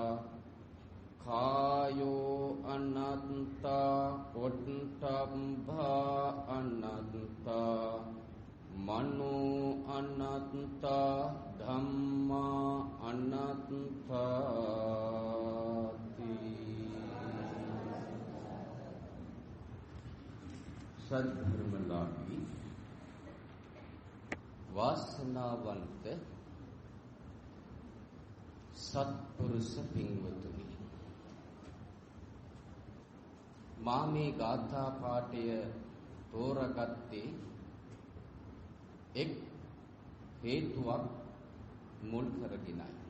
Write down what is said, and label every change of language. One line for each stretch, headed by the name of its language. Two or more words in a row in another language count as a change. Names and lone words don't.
Pali: कायो अनंता पोट्टम्भा अनंता मनो अनंता धम्मा अनंता
Sinhala: සද්ධර්මලාභී වාසනාවන්ත සත්පුරුෂ පින්වතුනි, මා මේ ගාථා පාඨය තෝරාගත්තේ එක් හේතුවක් මුල් කරගෙනයි.